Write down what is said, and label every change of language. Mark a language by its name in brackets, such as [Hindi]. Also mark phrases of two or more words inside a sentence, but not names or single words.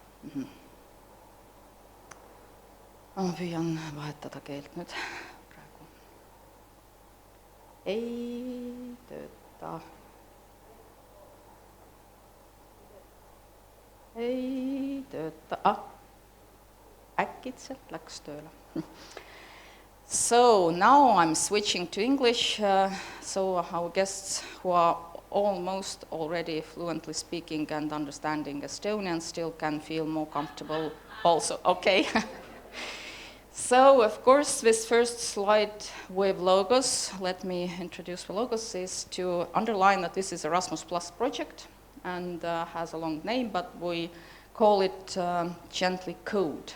[Estonian] Ma püüan vahetada keelt nüüd praegu. Ei tööta. Ei tööta. Äkitselt läks tööle. [English] So now I'm switching to English, so our guests who are almost already fluently speaking and understanding Estonian still can feel more comfortable also. Okay. So, of course, this first slide with logos, let me introduce the logos, is to underline that this is Erasmus Plus project and has a long name, but we call it gently Code.